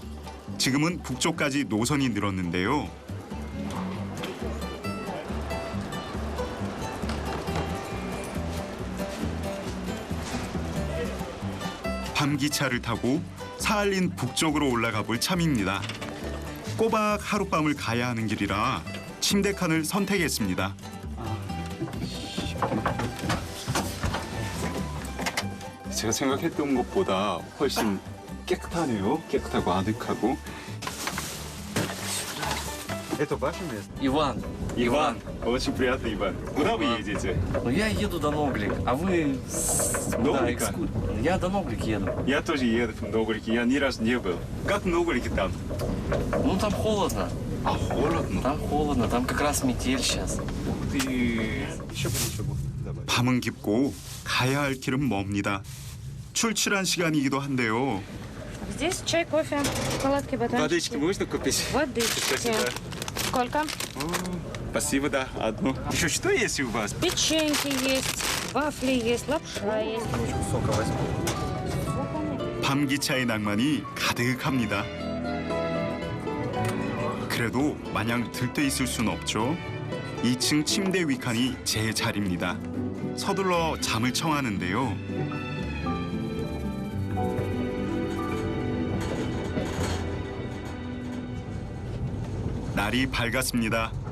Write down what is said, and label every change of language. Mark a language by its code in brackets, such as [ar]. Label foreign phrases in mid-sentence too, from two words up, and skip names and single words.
[ko] 지금은 북쪽까지 노선이 늘었는데요. 밤기차를 타고 사할린 북쪽으로 올라가 볼 참입니다. 꼬박 하룻밤을 가야 하는 길이라 침대 칸을 선택했습니다. 제가 생각했던 것보다 훨씬 깨끗하네요. 깨끗하고 아늑하고. [ru] Это ваше место? Иван. Иван. Очень приятно, Иван. Куда вы едете? Ну, я еду до Ноглик, а вы... Ноглика? Я до Ноглик еду. Я тоже еду в Ноглике, я ни разу не был. Как в Ноглике там? Ну, там холодно. А, холодно? Там холодно, там как раз метель сейчас. [ko] 밤은 깊고 가야 할 길은 멉니다. 출출한 시간이기도 한데요. [ru] Здесь чай, кофе, шоколадки, батончики. Водички можно купить? Водички. Сколько? Спасибо, да, одну. Еще что есть у вас? Печеньки есть, вафли есть, лапша есть. сока возьму. [ko] 밤기차의 낭만이 가득합니다. 그래도 마냥 들떠 있을 순 없죠. 2층 침대 위칸이 제 자리입니다. 서둘러 잠을 청하는데요. 날이 밝았습니다.